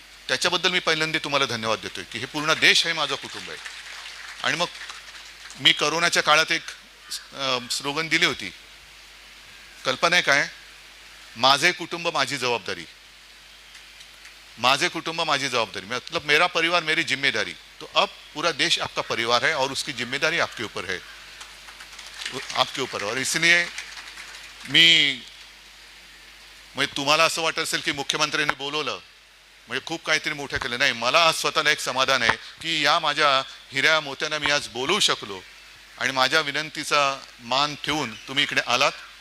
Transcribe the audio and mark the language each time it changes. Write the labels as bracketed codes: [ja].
[mr] त्याच्याबद्दल मी पहिल्यांदा तुम्हाला धन्यवाद देतोय की हे पूर्ण देश आहे माझं कुटुंब आहे. आणि मग मी करोनाच्या काळात एक स्लोगन दिली होती, कल्पना आहे काय, माझे कुटुंब माझी जबाबदारी, माझे कुटुंब माझी जवाबदारी, [hi] मतलब मेरा परिवार मेरी जिम्मेदारी. तो अब पूरा देश आपका परिवार है और उसकी जिम्मेदारी आपके ऊपर है, आपके ऊपर. और इसलिए [mr] मी म्हणजे तुम्हाला असं वाटत असेल की मुख्यमंत्र्यांनी बोलवलं म्हणजे खूप काहीतरी मोठं केलं, नाही. मला आज स्वतःला एक समाधान आहे की या माझ्या हिऱ्या मोत्यांना मी आज बोलवू शकलो आणि माझ्या विनंतीचा मान ठेवून तुम्ही इकडे आलात.